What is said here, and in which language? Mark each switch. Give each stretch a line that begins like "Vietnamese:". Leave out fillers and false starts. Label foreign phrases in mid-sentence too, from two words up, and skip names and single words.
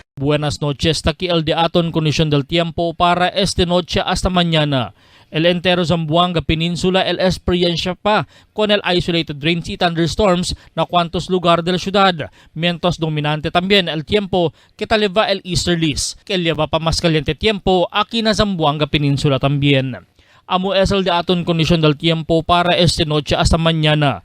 Chavacano: buenas noches. Taki el de aton condición del tiempo para esta noche hasta mañana. El entero Zamboanga Peninsula el experiencia pa con el
English: isolated rains
Chavacano: y thunderstorms na cuantos lugar de la ciudad. Mientras dominante también el tiempo que taleva el easterlies, que lleva pa más caliente tiempo aquí na Zamboanga Peninsula también. Amo es el de aton condición del tiempo para esta noche hasta mañana.